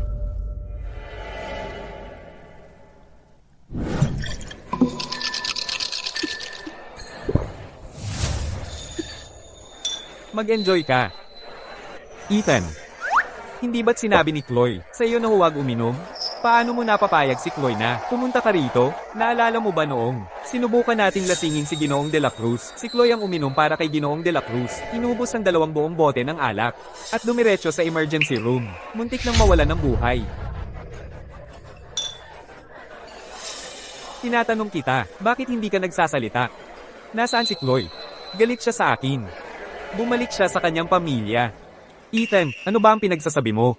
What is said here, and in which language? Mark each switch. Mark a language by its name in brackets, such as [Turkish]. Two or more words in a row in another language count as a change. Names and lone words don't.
[Filipino] Mag-enjoy ka. Ethan. Hindi ba't sinabi ni Chloe, sa iyo na huwag uminom? Paano mo napapayag si Chloe na pumunta ka rito? Naalala mo ba noong Sinubukan nating lasingin si Ginoong de la Cruz. Si Chloe ang uminom para kay Ginoong de la Cruz. Inubos ang 2 buong bote ng alak. At dumiretso sa emergency room. Muntik nang mawalan ng buhay. Tinatanong kita, bakit hindi ka nagsasalita? Nasaan si Chloe? Galit siya sa akin. Bumalik siya sa kanyang pamilya. Ethan, ano ba ang pinagsasabi mo?